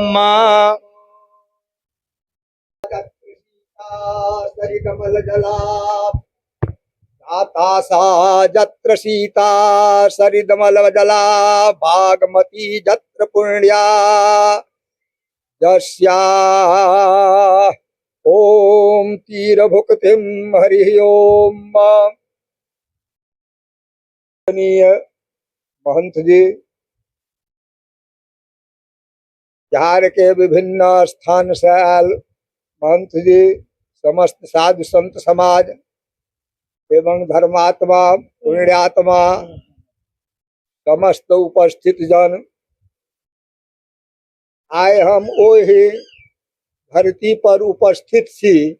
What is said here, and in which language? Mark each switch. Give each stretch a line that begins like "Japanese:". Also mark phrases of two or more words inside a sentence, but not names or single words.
Sanskrit: जत्र सीता सरिदमलजला भागमती जत्र पुण्या यस्या ओम तीरभुक्तिम हरि ओम।
Maithili: महंत जी बिहार के विभिन्न स्थान से आयल महंत जी, समस्त साधु संत समाज एवं धर्मात्मा पुण्यात्मा समस्त उपस्थित जन, आए हम ओही धरती पर उपस्थित छी